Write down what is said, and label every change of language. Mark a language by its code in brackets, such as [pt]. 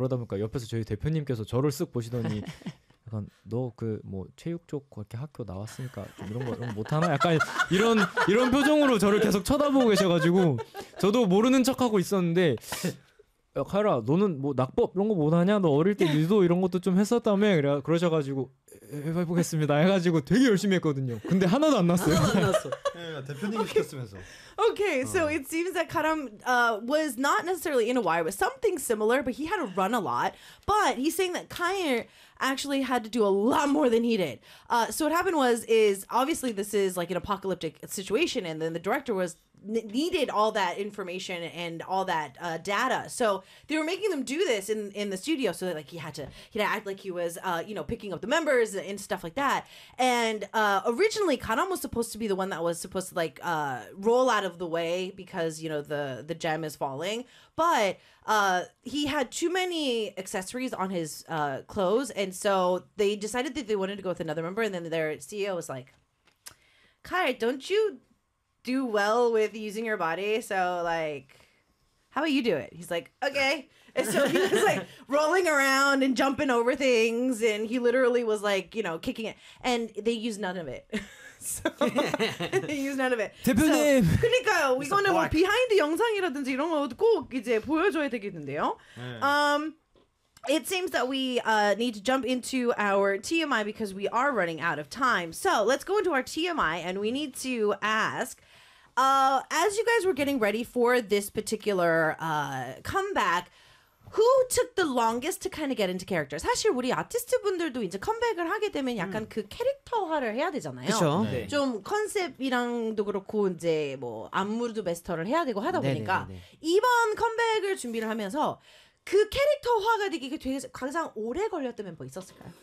[ko] 그러다 보니까 옆에서 저희 대표님께서 저를 쓱 보시더니 약간 너 그 뭐 체육 쪽 그렇게 학교 나왔으니까 좀 이런 거 좀 못하나 약간 이런 표정으로 저를 계속 쳐다보고 계셔가지고 저도 모르는 척하고 있었는데, 야 카이라 너는 뭐 낙법 이런 거 못하냐, 너 어릴 때 유도 이런 것도 좀 했었다며 그러셔가지고 해보겠습니다 해가지고 되게 열심히 했거든요. 근데 하나도 안 났어요. 하나도 안 났어. 대표님이 시켰으면서. [en] Okay, so it seems that Karam was not necessarily in a wire, but something similar, but he had to run a lot. But he's saying that Kair actually had to do a lot more than he did. So what happened was, is obviously this is like an apocalyptic situation, and then the director was needed all that information and all that data. So they were making them do this in the studio, so that like he had to act like he was picking up the members and stuff like that. And originally Karam was supposed to be the one that was supposed to like roll out of the way, because you know the gem is falling, but he had too many accessories on his clothes, and so they decided that they wanted to go with another member. And then their CEO was like, Kai, don't you do well with using your body, so like how about you do it? He's like, okay. And so he was like rolling around and jumping over things, and he literally was like, you know, kicking it, and they used none of it. So, they used none of it. [ko] 대표님. 그러니까요, 이거는 뭐 비하인드 영상이라든지 이런 거 꼭 이제 보여줘야 되겠는데요. [en] It seems that we need to jump into our TMI because we are running out of time. So let's go into our TMI, and we need to ask, as you guys were getting ready for this particular comeback, who took the longest to kind of get into characters? [ko] 사실 우리 아티스트분들도 이제 컴백을 하게 되면 약간 그 캐릭터화를 해야 되잖아요. 그쵸? 네. 좀 컨셉이랑도 그렇고 이제 뭐 안무도 메스터를 해야 되고 하다 보니까 이번 컴백을 준비를 하면서 그 캐릭터화가 되게 가장 오래 걸렸던 멤버 있었을까요?